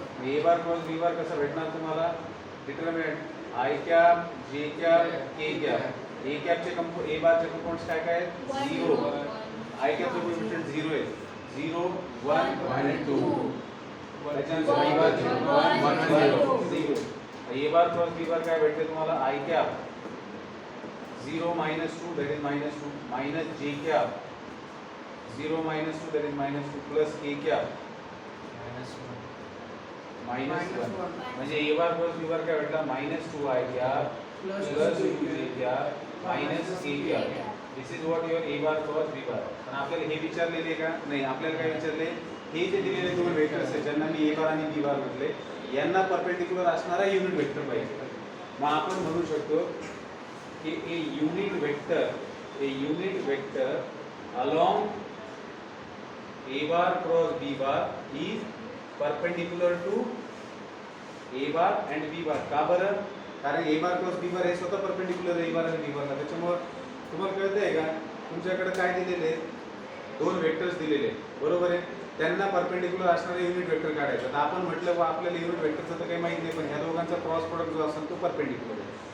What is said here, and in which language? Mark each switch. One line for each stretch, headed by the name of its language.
Marathi: a bar cross b bar कसा भेटणार तुम्हाला, determinant i cap j cap k cap. a कॅपचे a बारचे compounds काय काय आहेत, 0. i कॅपचे कोएफिशिएंट 0 आहे, 0 1 आणि 2. त्याच्यानंतर i बारचे 1 1 0. a बार क्रॉस b बार काय भेटते तुम्हाला, i cap 0 -2
English: that is
Marathi: -2 minus j cap 0 -2 that is -2 plus k cap -1. म्हणजे a बार क्रॉस b बार काय भेटला, -2 i cap plus 2j cap minus K cap.
English: This is what your a bar cross b bar.
Marathi: पण आपल्याला हे विचारलेले का नाही, आपल्याला काय विचारले, हे जे दिलेले दोन वेक्टर्स आहेत ज्यांना मी ए बार आणि बी बार म्हटले, यांना परपेंडिक्युलर असणारा युनिट वेक्टर पाहिजे. मग आपण म्हणू शकतो की
English: A unit vector along a bar cross b bar is perpendicular to a bar and b bar.
Marathi: का बरं, कारण ए बार क्रॉस बी बार हे स्वतः परपेंडिक्युलर आहे ए बार आणि बी बारला. त्याच्यामुळे तुम्हाला कळतंय का, तुमच्याकडे काय दिलेले, दोन वेक्टर्स दिलेले, बरोबर आहे, त्यांना परपेंडिक्युलर असणारे युनिट वेक्टर काढायचं. तर आपण म्हटलं बा आपल्याला युनिट वेक्टरचं तर काही माहित नाही, पण ह्या दोघांचा क्रॉस प्रोडक्ट जो असेल तो परपेंडिक्युलर आहे.